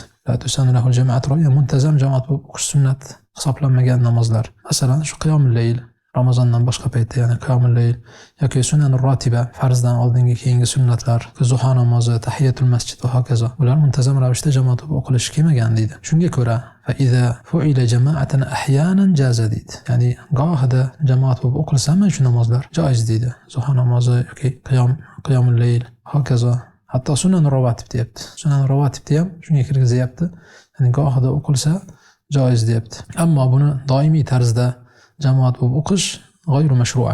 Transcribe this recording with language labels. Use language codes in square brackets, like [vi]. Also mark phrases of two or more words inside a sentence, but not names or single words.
[ar] لا تسن لها الجماعة الراتبة, [uz] muntazam jamoat bo'lib o'qish sunnat hisoblanmagan namozlar. Masalan, shu qiyomul layl, Ramazondan boshqa paytda, ya'ni qiyomul layl yoki [ar] السنن الراتبة, [uz] farzdan oldingi keyingi sunnatlar, zuho namozi, [ar] تحية المسجد [uz] va hokazo. Bular muntazam ravishda jamoat bo'lib o'qilishi kelmagan deydi. Shunga ko'ra, [ar] فإذا فعل جماعة أحيانا جاز deydi. [uz] Ya'ni gohida jamoat bo'lib o'qilsa ham shu namozlar joiz deydi. Zuho namozi yoki qiyomul layl, hokazo. Hatto [ar] السنن الرواتب [uz] deyapti. Sunanur rawatibni ham shunga kirgizyapti. Ya'ni gohida o'qilsa joiz deyapti. Ammo buni doimiy tarzda jamoat bo'lib o'qish [ar] غير مشروعة.